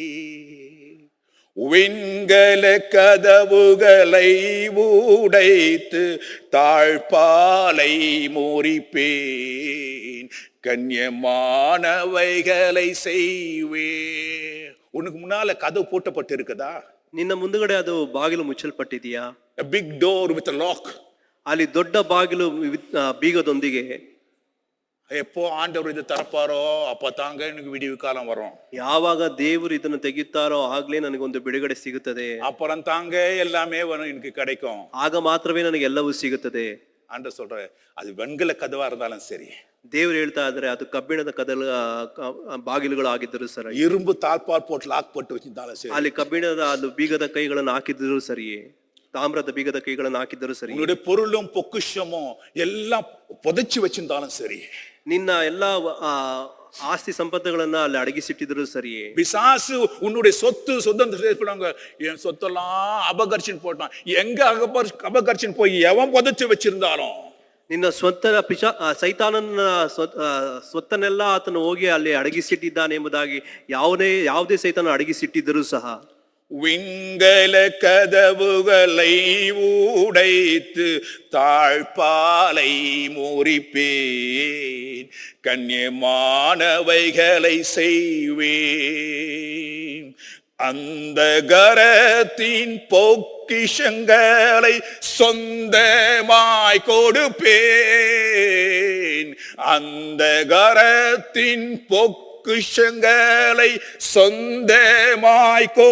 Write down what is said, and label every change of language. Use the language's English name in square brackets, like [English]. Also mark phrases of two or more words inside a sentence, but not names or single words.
[Tamil] விண்கல கதவுகளை உடைத்து தாழ்பாலை முறிப்பேன், கண்ணியமானவைகளை செய்வேன். உனக்கு முன்னால கதவு போட்டப்பட்டு இருக்குதா? [Kannada] ನಿನ್ನ ಮುಂದುಗಡೆ ಅದು ಬಾಗಿಲು ಮುಚ್ಚಲ್ಪಟ್ಟಿದೆಯಾ? [English] A big door with a lock. [Kannada] ಅಲ್ಲಿ ದೊಡ್ಡ ಬಾಗಿಲು ಬೀಗದೊಂದಿಗೆ. [Tamil] எப்போ ஆண்டவர் இது தரப்பாரோ அப்பதாங்க எனக்கு விடிவு காலம் வரும். [Kannada] ಯಾವಾಗ ದೇವರು ಇದನ್ನು ತೆಗೆಯುತ್ತಾರೋ ಆಗ್ಲೇ ನನಗೊಂದು ಬಿಡುಗಡೆ ಸಿಗುತ್ತದೆ. [Tamil] அப்புறம் தாங்க எல்லாமே எனக்கு கிடைக்கும். [Kannada] ಆಗ ಮಾತ್ರವೇ ನನಗೆ ಎಲ್ಲವೂ ಸಿಗುತ್ತದೆ. [Tamil] ஆண்டவர் சொல்ற, அது வெண்கல கதவா இருந்தாலும் சரி, [Kannada] ದೇವರು ಹೇಳ್ತಾ ಇದ್ದಾರೆ ಅದು ಕಬ್ಬಿಣದ ಬಾಗಿಲುಗಳು ಆಗಿದ್ದರೂ ಸರಿ, [Tamil] இரும்பு தாழ்பால் போட்டு லாக் போட்டு வச்சிருந்தாலும் சரி, [Kannada] ಅಲ್ಲಿ ಕಬ್ಬಿಣದ ಅದು ಬೀಗದ ಕೈಗಳನ್ನು ಹಾಕಿದ್ರು ಸರಿಯೇ, தாமிரத ಬೀಗದ ಕೈಗಳನ್ನು ಹಾಕಿದ್ದರೂ ಸರಿ, [Tamil] உன்னுடைய பொருளும் பொக்கிஷமும் எல்லாம் புதைச்சு வச்சிருந்தாலும் சரி, [Kannada] ನಿನ್ನ ಎಲ್ಲಾ ಆಸ್ತಿ ಸಂಪತ್ತುಗಳನ್ನ ಅಲ್ಲಿ ಅಡಗಿಸಿಟ್ಟಿದ್ರು ಸರಿಯೇ, [Tamil] பிசாசு உன்னுடைய சொத்து சொந்தம் என் சொத்தெல்லாம் அபகரிச்சுன்னு போட்டான், எங்க அபகரிச்சுன்னு போய் எவன் புதைச்சு வச்சிருந்தாலும், [Kannada] ನಿನ್ನ ಸೈತಾನನ ಸ್ವತ್ತನ್ನೆಲ್ಲ ಆತನು ಹೋಗಿ ಅಲ್ಲಿ ಅಡಗಿಸಿಟ್ಟಿದ್ದಾನೆ ಎಂಬುದಾಗಿ ಯಾವುದೇ ಸೈತಾನ ಅಡಗಿಸಿಟ್ಟಿದ್ದರೂ ಸಹ, [Tamil] விண்கல கதவுகளை உடைத்து தாழ்பாலை முறிப்பேன், கண்ணியமானவைகளை செய்வேன், அந்த கரத்தின் பொக்கிஷங்களை சொந்தமாய் கொடுப்பேன், அந்த கரத்தின் பொக்கிஷங்களை சொந்தமாய்